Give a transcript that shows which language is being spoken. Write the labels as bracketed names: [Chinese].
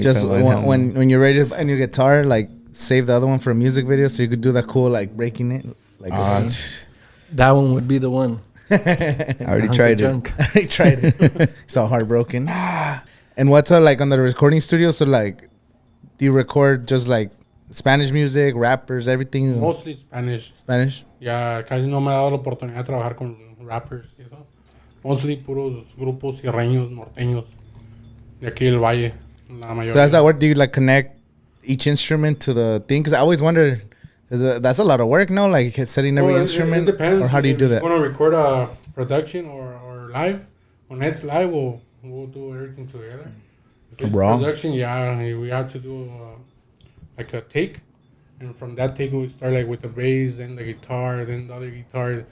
[English] just when you're ready to buy a new guitar, like save the other one for a music video so you could do that cool like breaking it. Like this. That one would be the one. I already tried it. I tried it. So heartbroken. And what's like on the recording studio? So like, do you record just like Spanish music, rappers, everything? Mostly Spanish. Spanish. [Spanish] Ya casi no me ha dado la oportunidad de trabajar con rappers y eso. Mostly puros grupos sierreños, norteños. De aquí del Valle, la mayoría. [English] So how's that work? Do you like connect each instrument to the thing? Because I always wonder, that's a lot of work, no? Like setting every instrument, It depends. or how do you do If that? you want to record a production or live, when it's live, we'll do everything together. If it's Raw? production, yeah, we have to do like a take, and from that take we start like with the bass, then the guitar, then the other guitar,